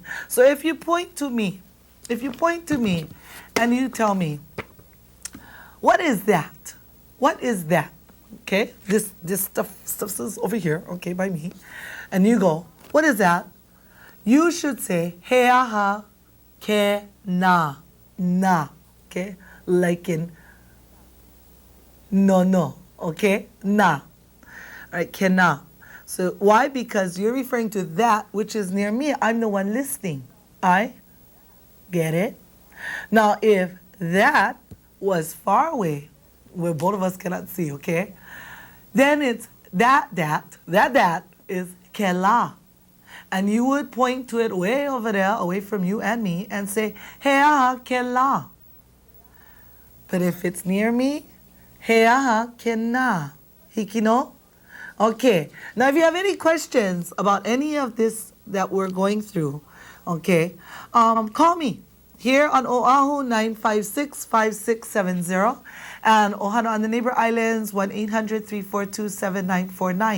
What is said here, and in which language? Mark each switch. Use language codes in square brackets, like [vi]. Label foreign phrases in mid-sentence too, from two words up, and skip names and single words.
[en] So if you point to me and you tell me, what is that? What is that? Okay, this stuff is over here, okay, by me. And you go, what is that? You should say, [haw] heaha ke na, [en] okay? Like in no, okay? Na. All right, ke na. So why? Because you're referring to that which is near me. I'm the one listening. I get it? Now, if that was far away, where both of us cannot see, okay? Then it's that is KELA. And you would point to it way over there, away from you and me, and say, [haw] heaha KELA. [en] But if it's near me, [haw] heaha KENA. [en] Hikino? Okay. Now, if you have any questions about any of this that we're going through, okay, call me. Here on Oahu, 956-5670. And Ohana on the neighbor islands, 1-800-342-7949.